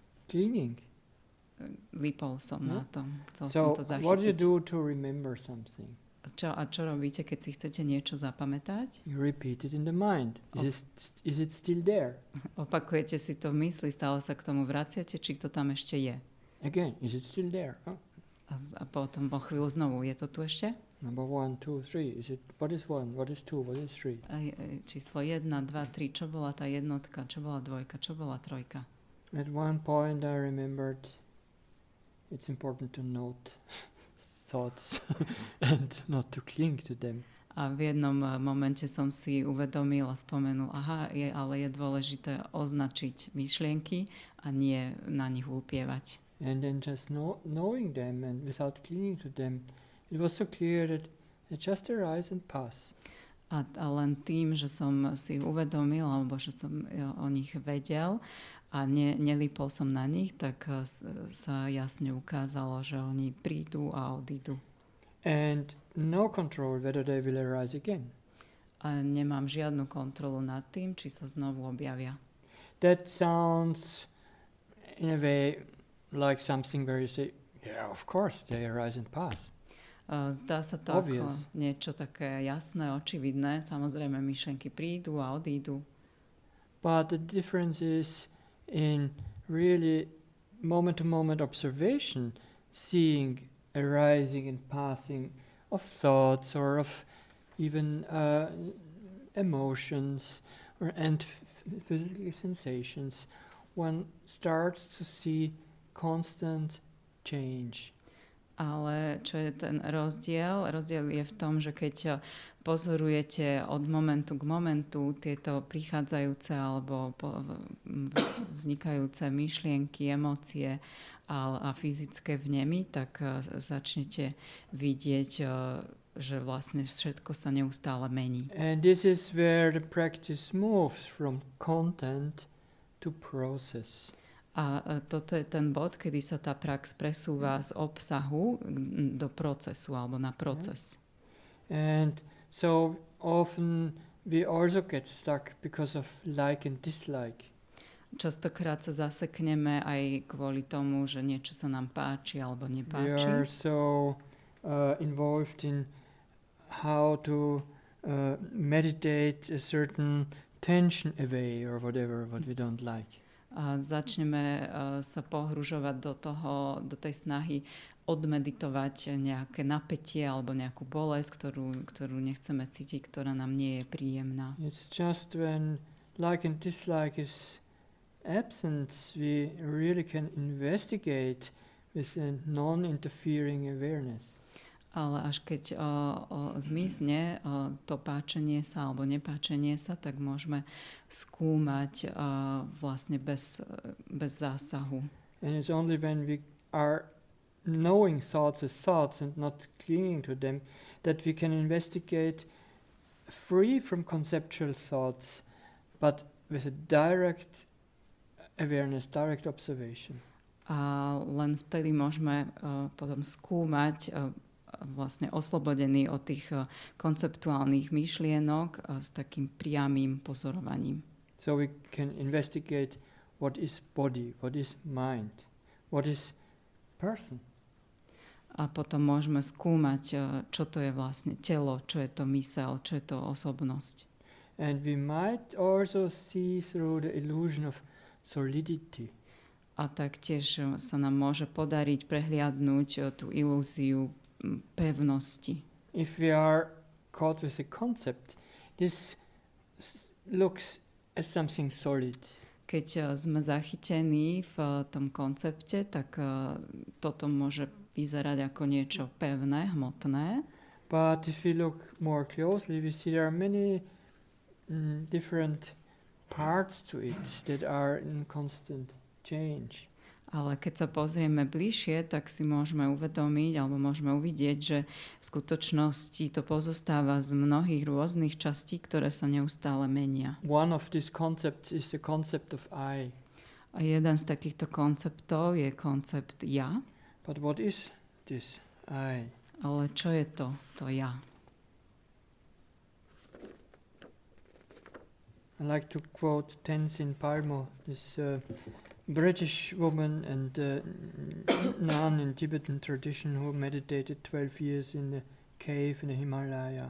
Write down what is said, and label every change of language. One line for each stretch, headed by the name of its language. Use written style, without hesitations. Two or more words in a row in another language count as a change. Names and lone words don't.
English: Clinging.
Slovak: Lípol som na tom. Chcel som to zachytiť.
English: So what do you do to remember something?
Slovak: Čo robíte, keď si chcete niečo zapamätať?
English: You repeat it in the mind. Is it still there?
Slovak: Opakujete si to v mysli, stále sa k tomu vraciate, či to tam ešte je?
English: Again, is it still there? Oh.
Slovak: A potom po chvíľu znovu, je to tu ešte?
English: Number 1, 2, 3. What is 1? What is 2? What is 3?
Slovak: Číslo 1, 2, 3. Čo bola tá jednotka? Čo bola dvojka? Čo bola trojka?
English: At one point I remembered it's important to note thoughts and not to cling to them.
Slovak: A v jednom momente som si uvedomil a spomenul, ale je dôležité označiť myšlienky a nie na nich ulpievať.
English: And then just knowing them and without clinging to them, it was so clear that they just arise and pass.
Slovak: A len tým, že som si uvedomil, alebo že som o nich vedel, a nelípol som na nich, tak sa jasne ukázalo, že oni prídu a odídu.
English: And no control whether they will arise again.
Slovak: A nemám žiadnu kontrolu nad tým, či sa znovu objavia.
English: That sounds in a way like something where you say, yeah, of course, they arise and pass.
Slovak: Zdá sa to
English: Obvious.
Slovak: ako niečo také jasné, očividné. Samozrejme, myšlienky prídu a odídu.
English: But the difference is in really moment-to-moment observation, seeing arising and passing of thoughts or of even emotions and physical sensations. One starts to see constant change.
Slovak: Ale čo je ten rozdiel? Rozdiel je v tom, že keď pozorujete od momentu k momentu tieto prichádzajúce alebo vznikajúce myšlienky, emócie a fyzické vnemy, tak začnete vidieť, že vlastne všetko sa neustále mení.
English: And this is where the practice moves from content to process.
Slovak: A toto je ten bod, kedy sa tá prax presúva z obsahu do procesu alebo na proces.
English: And so often we also get stuck because of like and dislike.
Slovak: Častokrát sa zasekneme aj kvôli tomu, že niečo sa nám páči alebo
English: We
Slovak: nepáči.
English: are so involved in how to meditate a certain tension away or whatever, what we don't like.
Slovak: A začneme sa pohružovať do tej snahy odmeditovať nejaké napätie alebo nejakú bolesť, ktorú nechceme cítiť, ktorá nám nie je príjemná.
English: It's just when like and dislike is absent, we really can investigate with a non-interfering awareness.
Slovak: Ale až keď zmizne to páčenie sa alebo nepáčenie sa, tak môžeme skúmať vlastne bez zásahu.
English: And it's only when we are knowing thoughts as thoughts and not clinging to them that we can investigate free from conceptual thoughts, but with a direct awareness, direct observation.
Slovak: A len vtedy môžeme potom skúmať vlastne oslobodený od tých konceptuálnych myšlienok s takým priamým pozorovaním.
English: So we can investigate what is body, what is mind, what is person.
Slovak: A potom môžeme skúmať, čo to je vlastne telo, čo je to myseľ, čo je to osobnosť.
English: And we might also see through the illusion of solidity.
Slovak: A taktiež sa nám môže podariť prehliadnúť tú ilúziu pevnosti.
English: If we are caught with a concept, this looks as something solid.
Slovak: Keď sme zachytení v tom koncepte, tak toto môže vyzerať ako niečo pevné, hmotné.
English: But if we look more closely, we see there are many different parts to it that are in constant change.
Slovak: Ale keď sa pozrieme bližšie, tak si môžeme uvedomiť alebo môžeme uvidieť, že v skutočnosti to pozostáva z mnohých rôznych častí, ktoré sa neustále menia.
English: One of these concepts is the concept of I.
Slovak: A jeden z takýchto konceptov je koncept ja.
English: But what is this I?
Slovak: Ale čo je to ja?
English: I like to quote Tenzin Palmo, this British woman and nun in Tibetan tradition who meditated 12 years in a cave in the Himalaya.